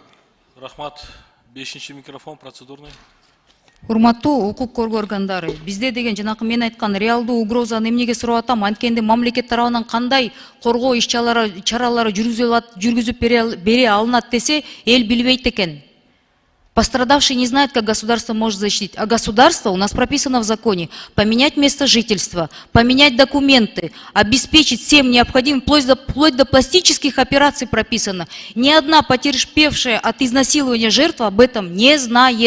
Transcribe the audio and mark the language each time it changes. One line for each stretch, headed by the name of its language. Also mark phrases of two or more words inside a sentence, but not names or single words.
Kyrgyz: Рахмат.
Russian: 5-ші микрофон процедурный.
Kyrgyz: Урматтуу укук коргоо органдары, бизде деген жанакы мен айткан реалдуу угрозаны эмнеге сурап атам? Анткенде мамлекет тарабынан кандай коргоо иш-чаралары жүргүзүп бере алынат десе, эл билбейт экен.
Russian: Пострадавший не знает, как государство может защитить. А государство у нас прописано в законе. Поменять место жительства, поменять документы, обеспечить всем необходимым, вплоть до пластических операций прописано. Ни одна потерпевшая от изнасилования жертва об этом не знает.